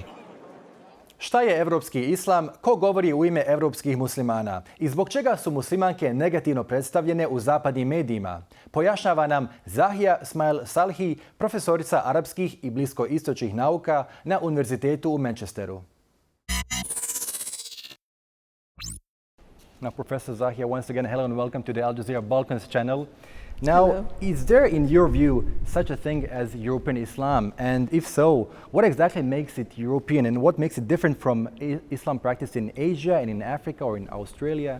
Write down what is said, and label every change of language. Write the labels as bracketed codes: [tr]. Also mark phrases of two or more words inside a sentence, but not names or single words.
[bs] Šta je evropski islam, ko govori u ime evropskih muslimana i zbog čega su muslimanke negativno predstavljene u zapadnim medijima? Pojašnjava nam Zahia Smail Salhi, profesorica arapskih i bliskoistočnih nauka na Univerzitetu u Manchesteru. [en] Now, Professor Zahia, once again, hello and welcome to the Al Jazeera Balkans channel. Now, hello. Is there, in your view, such a thing as European Islam? And if so, what exactly makes it European and what makes it different from Islam practiced in Asia and in Africa or in Australia?